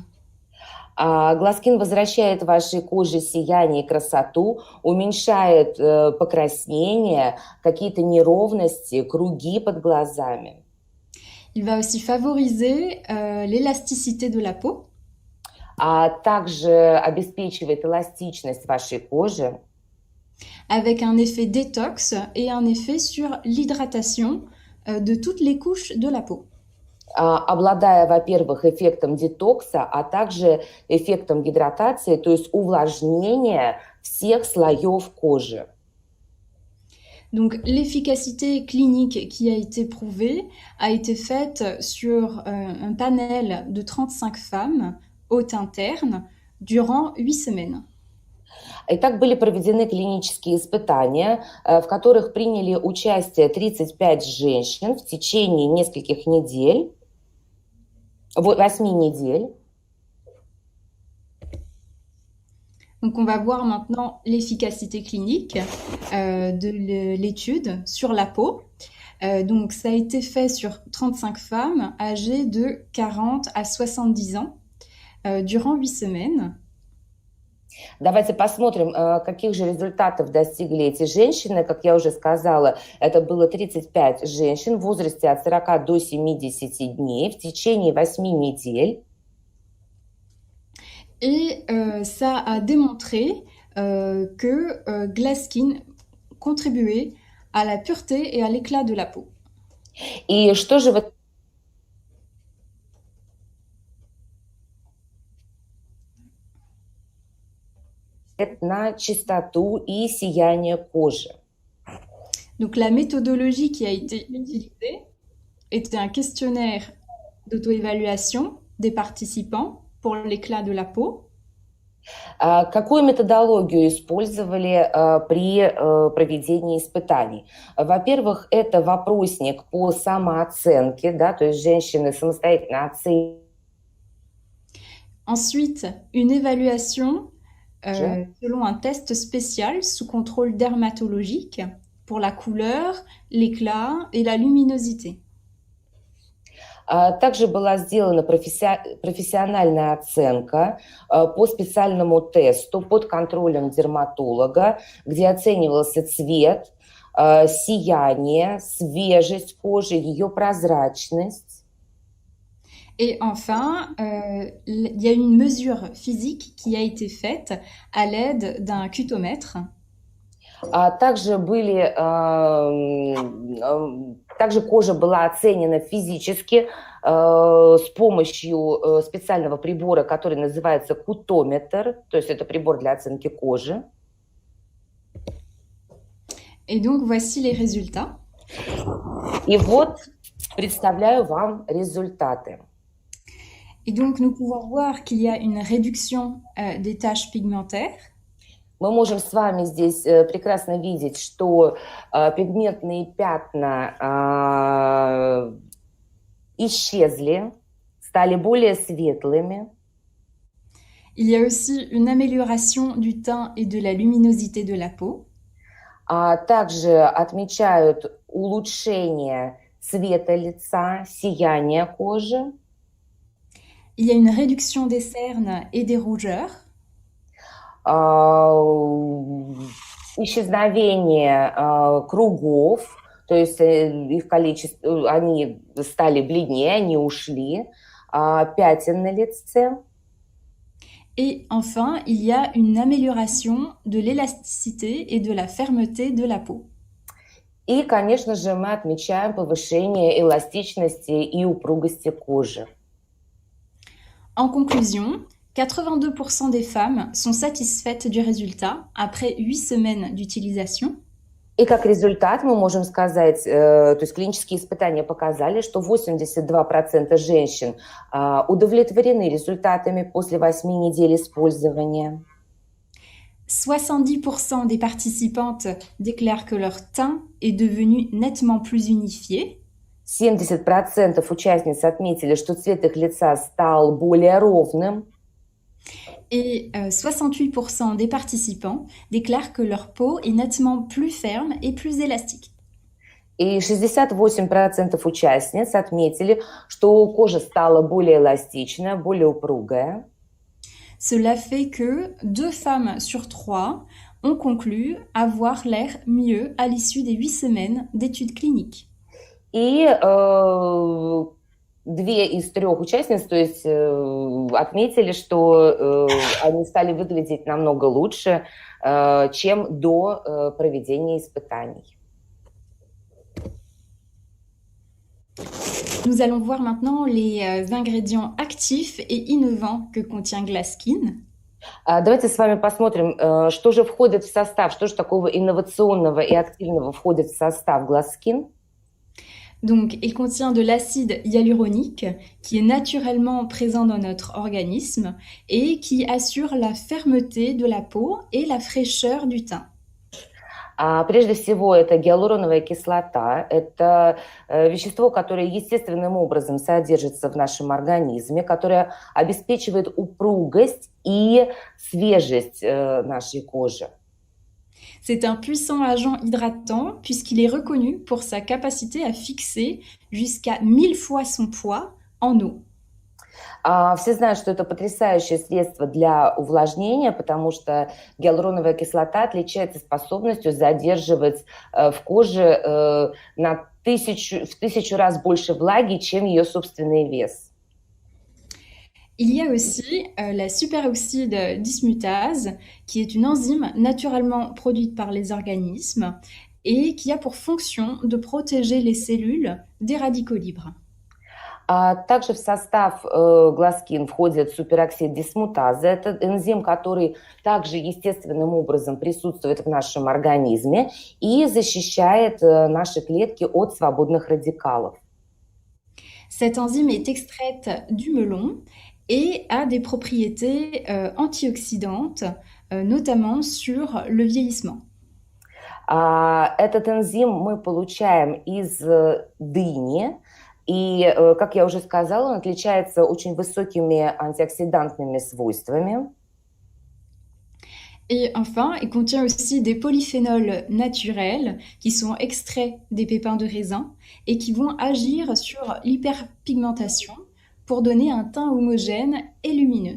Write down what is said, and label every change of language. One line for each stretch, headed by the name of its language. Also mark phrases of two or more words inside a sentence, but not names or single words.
Russian: Glaskin возвращает вашей коже сияние и красоту, уменьшает покраснение, какие-то неровности, круги под глазами.
French: Il va aussi favoriser l'élasticité de la peau.
Russian: Также обеспечивает эластичность вашей кожи.
French: Avec un effet détox et un effet sur l'hydratation de toutes les couches de la peau.
Russian: Обладая, во-первых, эффектом детокса, а также эффектом гидратации, то есть увлажнения всех слоев кожи.
French: Donc l'efficacité clinique qui a été prouvée a été faite sur un panel de 35 femmes hôtes internes durant 8 semaines.
Russian: Итак, были проведены клинические испытания, в которых приняли участие 35 женщин в течение нескольких недель, 8 недель.
French: Donc on va voir maintenant l'efficacité clinique de l'étude sur la peau. Donc ça a été fait sur 35 femmes âgées de 40 à 70 ans durant 8 semaines.
Russian: Давайте посмотрим, каких же результатов достигли эти женщины. Как я уже сказала, это было 35 женщин в возрасте от 40 до 70 дней в течение 8 недель.
French: Et ça a démontré que Glasskin contribuait à la pureté et à l'éclat de la peau.
Russian: И что же вот на чистоту и сияние кожи?
French: Donc la méthodologie qui a été utilisée était un questionnaire d'auto-évaluation des participants pour l'éclat de la peau.
Russian: Какую методологию использовали при проведении испытаний? Во-первых, это вопросник по самооценке, да, то есть женщины самостоятельно оценивают.
French: Ensuite, une évaluation selon un test spécial sous contrôle dermatologique pour la couleur, l'éclat et la luminosité.
Russian: Также была сделана профессиональная оценка по специальному тесту под контролем дерматолога, где оценивался цвет, сияние, свежесть кожи, ее прозрачность.
French: Et enfin, il y a une mesure physique qui a été faite à l'aide d'un cutomètre.
Russian: Также кожа была оценена физически с помощью специального прибора, который называется кутометр, то есть это прибор для оценки кожи.
French: Et donc, voici les résultats.
Russian: И вот представляю вам результаты.
French: Et donc, nous pouvons voir qu'il y a une réduction des taches pigmentaires.
Russian: Мы можем с вами здесь прекрасно видеть, что пигментные пятна исчезли, стали более светлыми.
French: Il y a aussi une amélioration du teint et de la luminosité de la peau.
Russian: Также отмечают улучшение цвета лица, сияние кожи.
French: Il y a une réduction des cernes et des rougeurs.
Russian: Исчезновение кругов, то есть их количество, они стали бледнее, они ушли, пятен на лице.
French: Et enfin, il y a une amélioration de l'élasticité et de la fermeté de la peau.
Russian: И, конечно же, мы отмечаем повышение эластичности и упругости кожи.
French: En conclusion, 82% des femmes sont satisfaites du résultat après 8 semaines d'utilisation.
Russian: И как результат мы можем сказать, то есть клинические испытания показали, что 82% женщин удовлетворены результатами после 8 недель использования.
French: 70% des participantes déclarent que leur teint est devenu nettement plus unifié.
Russian: 70% участниц отметили, что цвет их лица стал более ровным.
French: Et 68% des participants déclarent que leur peau est nettement plus ferme et plus élastique.
Russian: И 68% участниц отметили, что кожа стала более эластичная, более упругая.
French: Cela fait que 2 femmes sur 3 ont conclu avoir l'air mieux à l'issue des 8 semaines d'études cliniques.
Russian: И 2 из 3 участниц, то есть отметили, что они стали выглядеть намного лучше, чем до проведения испытаний.
French: Nous allons voir maintenant les ingrédients actifs et innovants que contient Glasskin.
Russian: Давайте с вами посмотрим, что же входит в состав, что же такого инновационного и активного входит в состав Glasskin.
French: Donc, il contient de l'acide hyaluronique qui est naturellement présent dans notre organisme et qui assure la fermeté de la peau et la fraîcheur du teint.
Russian: Прежде всего, это гиалуроновая кислота. Это вещество, которое естественным образом содержится в нашем организме, которое обеспечивает упругость и свежесть нашей кожи.
French: C'est un puissant agent hydratant puisqu'il est reconnu pour sa capacité à fixer jusqu'à 1000 fois son poids en eau.
Russian: Все знают, что это потрясающее средство для увлажнения, потому что гиалуроновая кислота отличается способностью задерживать в коже в 1000 раз больше влаги, чем ее собственный вес.
French: Il y a aussi la superoxyde dismutase, qui est une enzyme naturellement produite par les organismes et qui a pour fonction de protéger les cellules des radicaux libres.
Russian: Также в состав гласкин входит супероксид дисмутазы. Это энзим, который также естественным образом присутствует в нашем организме и защищает наши клетки от свободных радикалов.
French: Cette enzyme est extraite du melon et a des propriétés antioxydantes, notamment sur le vieillissement.
Russian: Этот энзим мы получаем из дыни, и, как я уже сказала, он отличается очень высокими антиоксидантными свойствами.
French: Et enfin, il contient aussi des polyphénols naturels qui sont extraits des pépins de raisin et qui vont agir sur l'hyperpigmentation pour donner un teint homogène et lumineux.